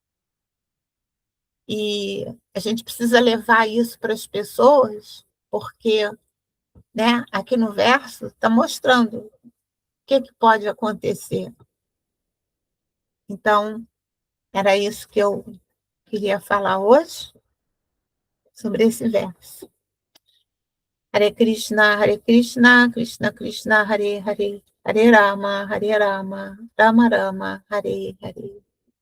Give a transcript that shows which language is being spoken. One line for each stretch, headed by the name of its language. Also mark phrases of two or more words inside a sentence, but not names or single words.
Portuguese: E a gente precisa levar isso para as pessoas, porque, né, aqui no verso está mostrando o que pode acontecer. Então, era isso que eu queria falar hoje sobre esse verso.
Sanskrit: हरे कृष्ण कृष्ण कृष्ण हरे हरे हरे राम राम राम हरे हरे.